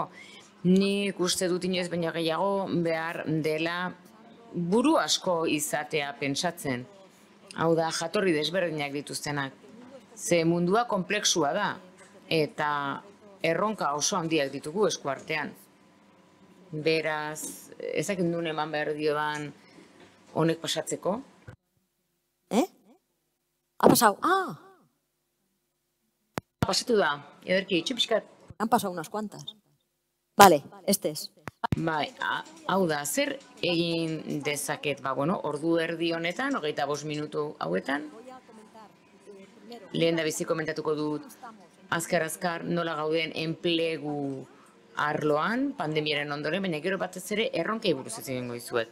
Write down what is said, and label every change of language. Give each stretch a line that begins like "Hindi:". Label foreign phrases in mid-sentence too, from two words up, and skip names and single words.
Basque: Nik uste dut inoiz baino gehiago behar dela buru asko izatea pentsatzen. Hau da, jatorri desberdinak dituztenak. Ze mundua konplexua da, eta erronka oso handiak ditugu eskuartean. Beraz, ezakit nun eman behar diodan honek pasatzeko.
Spanish: Ha pasado.
Basque: Pasatu da, ederki, txupiskat.
Spanish: Han pasado unas cuantas. Vale, este es.
Basque: Bai, hau da, zer egin dezaket, ordu erdi honetan, 25 minutu hauetan. Lehen da bizi komentatuko dut, azkar nola gauden enplegu arloan, pandemiaren ondoren, baina gero batez ere erronkei buruz hitz egingo dizuet.